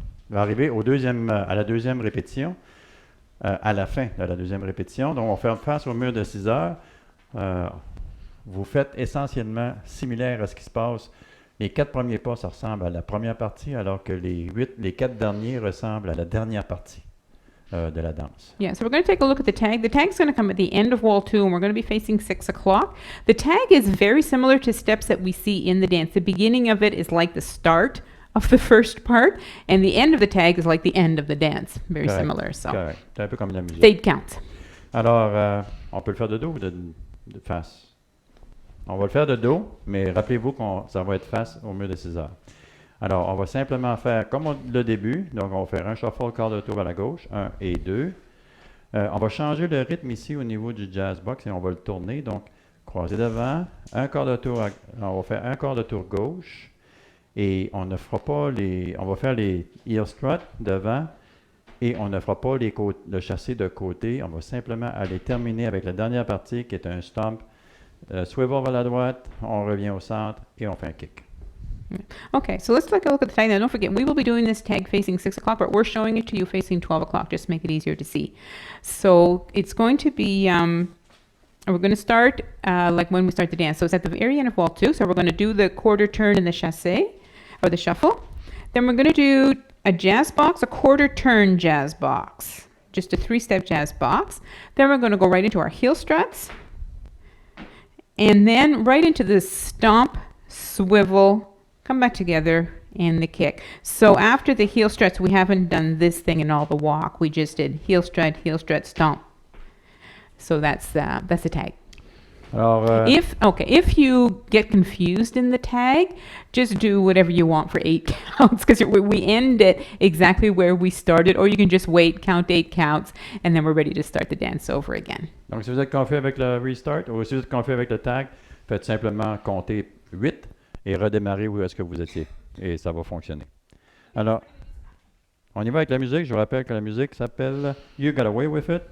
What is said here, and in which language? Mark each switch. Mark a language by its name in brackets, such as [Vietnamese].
[French] Va arriver à la deuxième répétition, à la fin de la deuxième répétition. Donc on va faire face au mur de 6 heures. Vous faites essentiellement similaire à ce qui se passe. Les 4 premiers pas, ça ressemble à la première partie, alors que les 4 derniers ressemblent à la dernière partie de la danse. [English] Yeah, so we're going to take a look at the tag. The tag's going to come at the end of wall 2, and we're going to be facing 6 o'clock. The tag is very similar to steps that we see in the dance. The beginning of it is like the start of the first part, and the end of the tag is like the end of the dance. Very Correct. similar, so Correct. [French] C'est un peu comme la musique. [English] fade counts. [French] Alors, on peut le faire de dos ou de face? On va le faire de dos, mais rappelez-vous que ça va être face au mur de 6 heures. Alors, on va simplement faire comme le début. Donc, on va faire un shuffle quart de tour à la gauche, 1 et 2. On va changer le rythme ici au niveau du jazz box et on va le tourner. Donc, croiser devant, un quart de tour, on va faire un quart de tour gauche et on ne fera pas on va faire les heel struts devant et on ne fera pas le chassé de côté. On va simplement aller terminer avec la dernière partie qui est un stomp, swivel vers la droite, on revient au centre et on fait un kick. [English] Okay, so let's take a look at the tag. Now, don't forget, we will be doing this tag facing 6 o'clock, but we're showing it to you facing 12 o'clock, just to make it easier to see. So it's going to be, we're going to start like when we start the dance. So it's at the very end of wall 2. So we're going to do the quarter turn and the chassé, or the shuffle. Then we're going to do a jazz box, a quarter turn jazz box, just a 3-step jazz box. Then we're going to go right into our heel struts, and then right into the stomp, swivel, come back together, and the kick. So after the heel struts, we haven't done this thing in all the walk. We just did heel strut, stomp. So that's the tag. [French] Alors, [English] If you get confused in the tag, just do whatever you want for 8 counts because we end at exactly where we started, or you can just wait, count 8 counts, and then we're ready to start the dance over again. [French] donc, si vous êtes confus avec le restart ou si vous êtes confus avec le tag, faites simplement compter 8 et redémarrer où est-ce que vous étiez. Et ça va fonctionner. Alors, on y va avec la musique. Je vous rappelle que la musique s'appelle You Got Away With It.